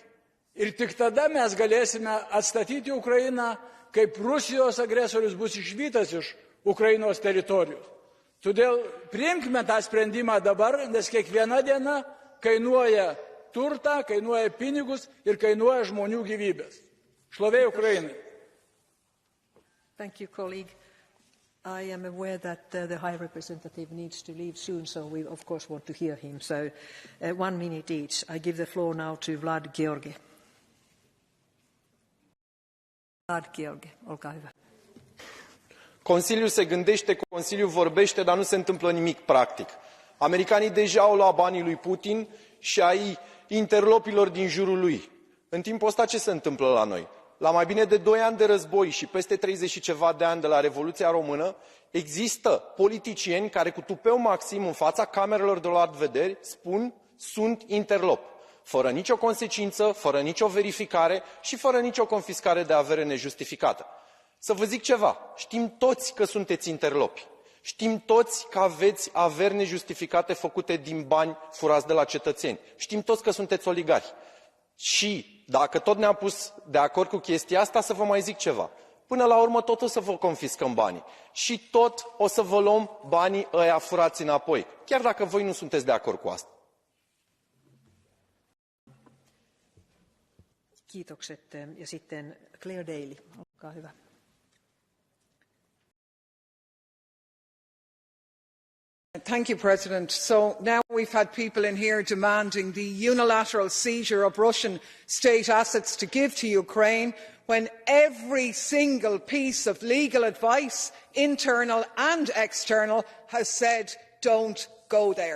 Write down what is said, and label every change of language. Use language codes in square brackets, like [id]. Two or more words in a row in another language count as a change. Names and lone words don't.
[lt] Ir tik tada mes galėsime atstatyti Ukrainą, kaip Rusijos agresorius bus išvytas iš Ukrainos teritorijos. Todėl priimkime tą sprendimą dabar, nes kiekviena diena kainuoja turtą, kainuoja pinigus ir kainuoja žmonių gyvybės. Šlovė Ukrainai. [en] Thank you, colleague. I am aware that the High Representative needs to leave soon, so we of course want to hear him. So 1 minute each. I give the floor now to Vlad Georgi. [fi] Vlad Georgi, olkaa hyvä. [ro] Consiliul se gândește, Consiliul vorbește, dar nu se întâmplă nimic practic. Americanii deja au luat banii lui Putin și ai interlopilor din jurul lui. În timpul ăsta ce se întâmplă la noi? La mai bine de 2 ani de război și peste 30 și ceva de ani de la Revoluția Română, există politicieni care cu tupeu maxim în fața camerelor de luat vederi spun sunt interlop, fără nicio consecință, fără nicio verificare și fără nicio confiscare de avere nejustificată. Să vă zic ceva, știm toți că sunteți interlopi. Știm toți că aveți averi nejustificate făcute din bani furați de la cetățeni. Știm toți că sunteți oligarhi. Și dacă tot ne-am pus de acord cu chestia asta, să vă mai zic ceva. Până la urmă tot o să vă confiscăm banii. Și tot o să vă luăm banii ăia furați înapoi. Chiar dacă voi nu sunteți de acord cu asta. [fi] Kiitokset. Ja sitten Claire Daly, olkaa hyvä. [en] Thank you, President. So now we've had people in here demanding the unilateral seizure of Russian state assets to give to Ukraine, when every single piece of legal advice, internal and external, has said don't go there.